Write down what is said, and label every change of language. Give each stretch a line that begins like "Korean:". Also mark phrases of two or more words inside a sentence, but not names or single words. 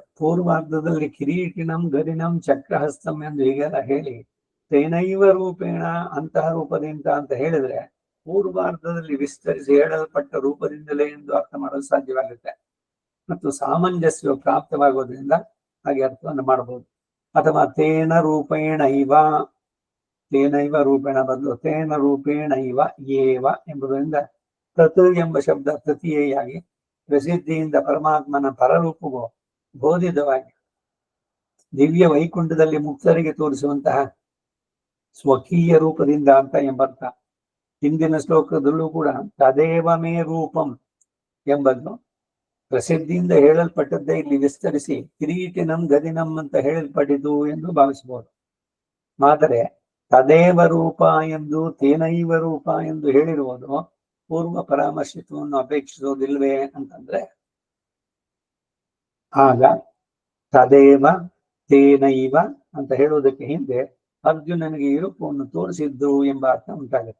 Kannada: ಪೂರ್ವಾರ್ಧದಲ್ಲಿ
Sanskrit: ಕಿರೀಟಿನಂ ಗದಿನಂ ಚಕ್ರಹಸ್ತಂ
Kannada: ಎಂದು ಹೀಗೆಲ್ಲ ಹೇಳಿ
Sanskrit: ತೇನೈವ ರೂಪೇಣ
Kannada: ಅಂತಹ ರೂಪದಿಂದ ಅಂತ ಹೇಳಿದ್ರೆ ಪೂರ್ವಾರ್ಧದಲ್ಲಿ ವಿಸ್ತರಿಸಿ ಹೇಳಲ್ಪಟ್ಟ ರೂಪದಿಂದಲೇ ಎಂದು ಅರ್ಥ ಮಾಡಲು ಸಾಧ್ಯವಾಗುತ್ತೆ. ಮತ್ತು ಸಾಮಂಜಸ್ಯ ಪ್ರಾಪ್ತವಾಗೋದ್ರಿಂದ ಹಾಗೆ ಅರ್ಥವನ್ನು ಮಾಡಬಹುದು. ಅಥವಾ
Sanskrit: ತೇನ ರೂಪೇಣ ರೂಪೇಣ
Kannada: ಬದಲು
Sanskrit: ತೇನ ರೂಪೇಣ ಏವ
Kannada: ಎಂಬುದರಿಂದ ತತ್ ಎಂಬ ಶಬ್ದ ತೃತೀಯಾಗಿ ಪ್ರಸಿದ್ಧಿಯಿಂದ ಪರಮಾತ್ಮನ ಪರರೂಪವು ಬೋಧಿತವಾಗಿ ದಿವ್ಯ ವೈಕುಂಠದಲ್ಲಿ ಮುಕ್ತರಿಗೆ ತೋರಿಸುವಂತಹ ಸ್ವಕೀಯ ರೂಪದಿಂದ ಅಂತ ಎಂಬರ್ಥ. ಹಿಂದಿನ ಶ್ಲೋಕದಲ್ಲೂ ಕೂಡ
Sanskrit: ತದೇವ ಮೇ ರೂಪಂ
Kannada: ಎಂಬುದು ಪ್ರಸಿದ್ಧಿಯಿಂದ ಹೇಳಲ್ಪಟ್ಟದ್ದೇ ಇಲ್ಲಿ ವಿಸ್ತರಿಸಿ
Sanskrit: ಕಿರೀಟಿನಂ ಗದಿನಂ
Kannada: ಅಂತ ಹೇಳಲ್ಪಟ್ಟಿತು ಎಂದು ಭಾವಿಸಬಹುದು. ಆದರೆ ತದೇವ ರೂಪ ಎಂದು ತೇನೈವ ರೂಪ ಎಂದು ಹೇಳಿರುವುದು ಪೂರ್ವ ಪರಾಮರ್ಶಿತವನ್ನು ಅಪೇಕ್ಷಿಸೋದಿಲ್ವೇ ಅಂತಂದ್ರೆ, ಆಗ
Sanskrit: ತದೇವ ತೇನೈವ
Kannada: ಅಂತ ಹೇಳುವುದಕ್ಕೆ ಹಿಂದೆ ಅರ್ಜುನನಿಗೆ ಈ ರೂಪವನ್ನು ತೋರಿಸಿದ್ದು ಎಂಬ ಅರ್ಥ ಉಂಟಾಗುತ್ತೆ.